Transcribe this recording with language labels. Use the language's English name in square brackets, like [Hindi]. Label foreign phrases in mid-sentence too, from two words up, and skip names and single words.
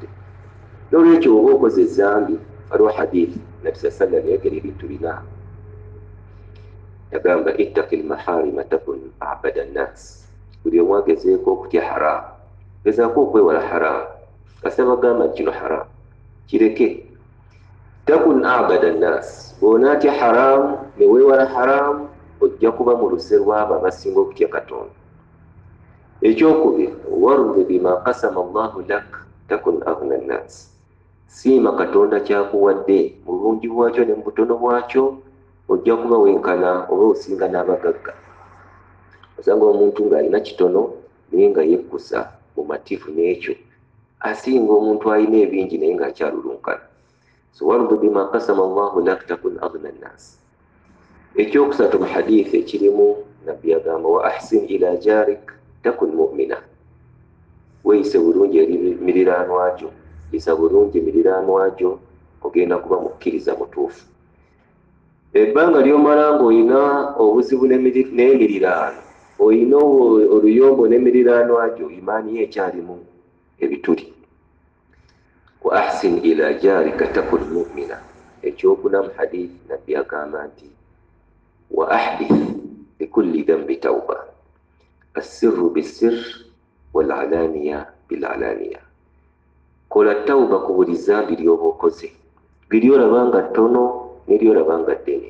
[Ganda] N'olwekyo bw'oba okoze ezambi, waliwo hadithi Nabbi sallam yayogera ebintu bina, yagamba [Arabic] اتق المحارم تكن أعبد الناس, [Ganda] buli omu agezeeko okutya haramu, gezaako okwewala haramu. Kasaba gamba kino haramu kireke, [Arabic] تكن أعبد الناس, [Ganda] bw'onaatya haramu ne weewala haramu, ojja kuba mu luse lw'abo abasinga okutya Katonda. Ekyokubiri, [Arabic] وارض بما قسم الله لك تكن أغنى الناس, [Ganda] siima Katonda kyakuwadde mu bulungi bwakyo ne mu butono bwakyo, ojja kuba wenkana oba osinga n'abagagga. Osanga omuntu ng'alina kitono naye nga yekkusa mu matifu n'ekyo asinga omuntu alina ebingi naye ng'akyalulunkana. [Arabic] So وارض بما قسم الله لك تكن أغنى الناس. [Ganda] Ekyokusatu mu hadithi ekirimu nabbi agamba [Arabic] وأحسن إلى جارك تكن مؤمنا. [Ganda] Weeyise bulungi eri miriraanwa gyo, yisa bulungi miriraanwa gyo, ogenda kuba mukkiriza mutuufu. Ebbanga ly'omala ng'olina obuzibu n'emiriraano, olina oluyombo n'emiriraanwa gyo, imaani ye ekyalimu ebituli. [Arabic] وأحسن إلى جارك تكن مؤمنا. [Ganda] Ekyokuna mu hadithi nabbi agamba nti [Arabic] وأحدث لكل ذنب توبة السر بالسر والعلانية بالعلانية. [Ganda] Kola tawba ku buli zambi ly'oba okoze, liryolaba nga ttono neryolaba nga ddene.